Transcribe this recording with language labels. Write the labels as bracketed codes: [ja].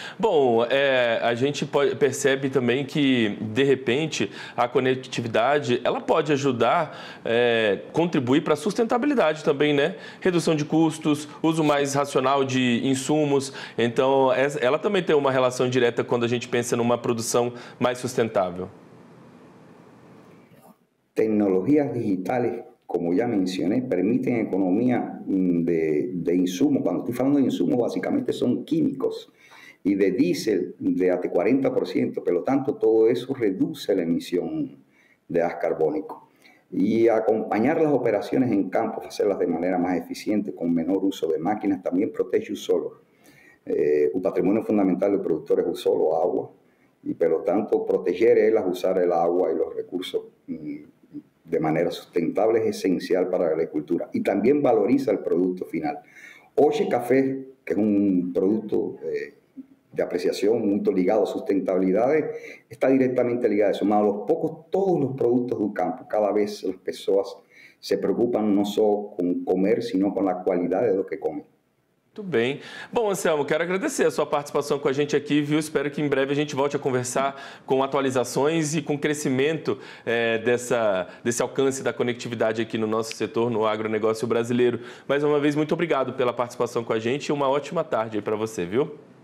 [pt] Bom, a gente percebe também que, de repente, a conectividade, ela pode ajudar, contribuir para a sustentabilidade também, né? Redução de custos, uso mais racional de insumos. Então, ela também tem uma relação direta quando a gente pensa numa produção mais sustentável. [es] Tecnologías digitales, como ya mencioné, permiten economía de insumos. Cuando estoy hablando de insumos, básicamente son químicos y de diésel de hasta 40%. Por lo tanto, todo eso reduce la emisión de gas carbónico. Y acompañar las operaciones en campo, hacerlas de manera más eficiente, con menor uso de máquinas, también protege el solo. Un patrimonio fundamental del productor es el solo, agua. Y por lo tanto, proteger ellas, usar el agua y los recursos de manera sustentable es esencial para la agricultura y también valoriza el producto final. Hoy café, que es un producto de apreciación muy ligado a sustentabilidad, está directamente ligado a eso. Más a los pocos, todos los productos del campo, cada vez las personas se preocupan no solo con comer, sino con la calidad de lo que comen. [pt] Muito bem. Bom, Anselmo, quero agradecer a sua participação com a gente aqui, viu? Espero que em breve a gente volte a conversar com atualizações e com crescimento desse alcance da conectividade aqui no nosso setor, no agronegócio brasileiro. Mais uma vez, muito obrigado pela participação com a gente e uma ótima tarde aí para você, viu?